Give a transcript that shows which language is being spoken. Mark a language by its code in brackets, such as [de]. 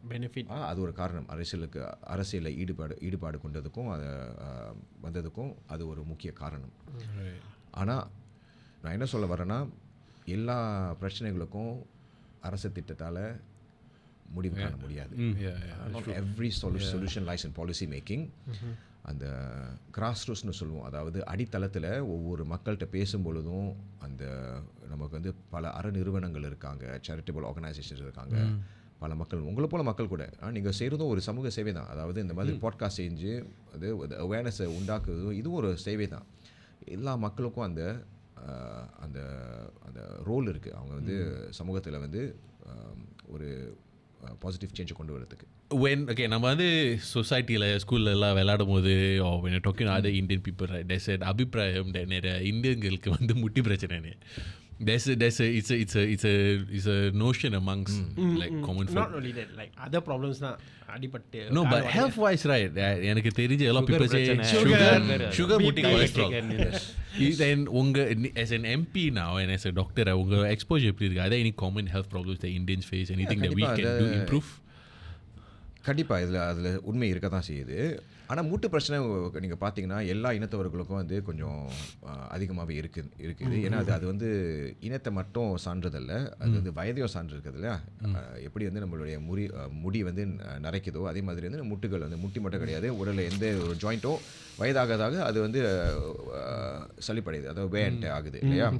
[en] benefit [ta] அது ஒரு காரணம். அரசியலில் ஈடுபாடு கொண்டதுக்கும் அதை வந்ததுக்கும் அது ஒரு முக்கிய காரணம். ஆனால் நான் என்ன சொல்ல வரேன்னா, எல்லா பிரச்சனைகளுக்கும் அரசு திட்டத்தால் முடிவு காண முடியாது. [en] Not every solution lies in policy making. [ta] அந்த கிராஸ் ரூட்ஸ்னு சொல்லுவோம். அதாவது அடித்தளத்தில் ஒவ்வொரு மக்கள்கிட்ட பேசும்பொழுதும் அந்த நமக்கு வந்து பல அறநிறுவனங்கள் இருக்காங்க, சேரிட்டபிள் ஆர்கனைசேஷன்ஸ் இருக்காங்க, பல மக்கள் உங்களை போல மக்கள் கூட நீங்கள் செய்கிறதும் ஒரு சமூக சேவை தான். அதாவது இந்த மாதிரி பாட்காஸ்ட் செஞ்சு அது அவேர்னஸை உண்டாக்குறதும் இதுவும் ஒரு சேவை தான். எல்லா மக்களுக்கும் அந்த அந்த அந்த ரோல் இருக்குது. அவங்க வந்து சமூகத்தில் வந்து ஒரு பாசிட்டிவ் சேஞ்சை கொண்டு வரதுக்கு. நம்ம வந்து சொசைட்டியில் ஸ்கூல்லலாம் விளையாடும் போது [en] talking other Indian people there's an [ta] அபிப்பிராயம் நிறைய இந்தியர்களுக்கு வந்து முட்டி பிரச்சனை. [en] It's a notion amongst like common folk. Not only that, like other problems [ta] தான் அடிபட்டு. [en] No, but health wise, right? [ta] எனக்கு தெரிஞ்ச [en] a lot of people say sugar முட்டி cholesterol. Then as an MP now and as a doctor, [ta] உங்க [en] exposure [ta] எப்படி இருக்கு? [en] Are there any common health problems that Indians face? Anything that we can do improve? [ta] கண்டிப்பாக அதில் உண்மை இருக்க தான் செய்யுது. ஆனால் மூட்டு பிரச்சனை நீங்கள் பார்த்தீங்கன்னா எல்லா இனத்தவர்களுக்கும் வந்து கொஞ்சம் அதிகமாகவே இருக்குது. ஏன்னா அது வந்து இனத்தை மட்டும் சான்றதல்ல, அது வந்து வயதையும் சான்று இருக்குது இல்லையா? எப்படி வந்து நம்மளுடைய முடி வந்து நரைக்குதோ அதே மாதிரி வந்து முட்டுகள் வந்து முட்டி மட்டும் கிடையாது, உடலில் எந்த ஒரு ஜாயிண்ட்டோ வயதாகதாக அது வந்து சளிப்படையுது, அதாவது வேண்ட் ஆகுது இல்லையா?